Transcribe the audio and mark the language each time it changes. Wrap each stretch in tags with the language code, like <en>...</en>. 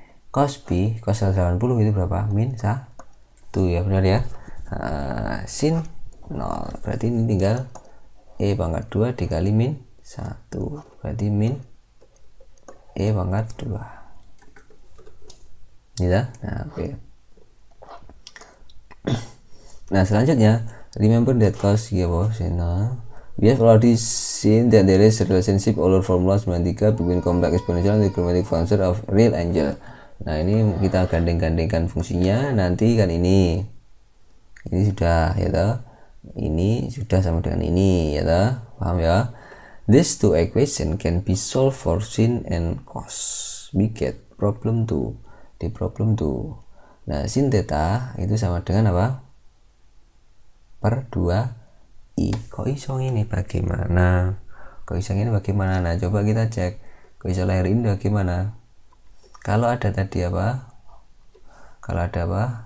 <id>Cos pi, cos 180 itu berapa? Min 1 ya, benar ya. Sin 0, berarti ini tinggal e pangkat 2 dikali min 1, berarti min e pangkat 2 ini dah. Nah, oke. Nah, selanjutnya</id> <en>remember that cos we have already seen that there is a relationship over formula 93 between complex exponential and trigonometric function of real angle.</en> <id>Nah, ini kita gandeng-gandengkan fungsinya. Nanti kan ini sudah ya toh, ini sudah sama dengan ini ya toh, paham ya.</id> <en>These two equation can be solved for sin and cos. We get problem 2</en> <id>di problem 2. Nah, sin theta itu sama dengan apa? Per 2i. Kok iso ini bagaimana? Kok iso ini bagaimana? Nah, coba kita cek. Kok iso lahir ini bagaimana? Kalau ada tadi apa? Kalau ada apa?</id>